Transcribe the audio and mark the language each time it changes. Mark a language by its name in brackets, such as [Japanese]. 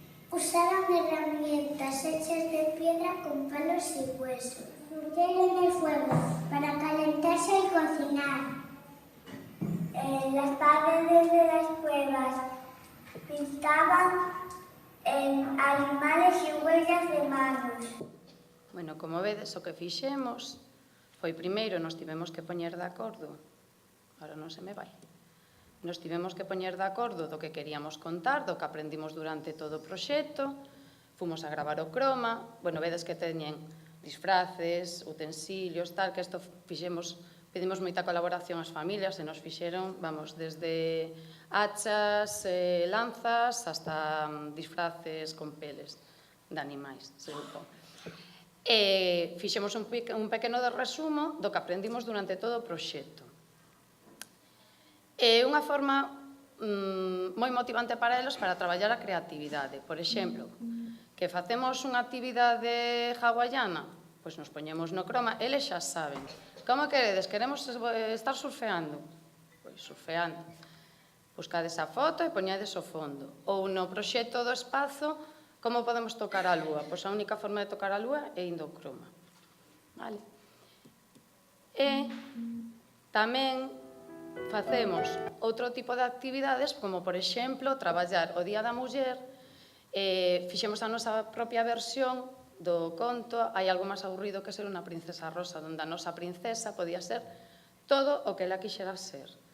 [Spanish] Usaban herramientas hechas de piedra con palos y huesos. Murieron el fuego para calentarse y cocinar. En las paredes de las cuevas pintaban animales y huellas de manos. [Galician] Bueno, como vedes, o que fixemos foi primeiro nos tivemos que poñer de acordo, ahora non se me vai, nos tivemos que poñer de acordo do que queríamos contar, do que aprendimos durante todo o proxecto, fomos a gravar o croma, bueno, vedes que teñen disfraces, utensilios, tal, que isto fixemos, pedimos moita colaboración ás familias e nos fixeron, vamos, desde hachas, lanzas, hasta disfraces con peles de animais, se supón. Fixemos un pequeno resumo do que aprendimos durante todo o proxecto. É unha forma moi motivante para eles para traballar a creatividade. Por exemplo, que facemos unha actividade hawaiana, pois nos poñemos no croma, eles xa saben. Como queredes? Queremos estar surfeando? Pois surfeando. Buscades a foto e poñades o fondo. Ou no proxecto do espazo, como podemos tocar a lúa? Pois a única forma de tocar a lúa é indo ao croma. Vale? E tamén facemos outro tipo de actividades, como, por exemplo, traballar o Día da Muller, fixemos a nosa propia versión do conto Hai algo máis aburrido que ser unha princesa rosa, onde a nosa princesa podía ser todo o que ela quixera ser.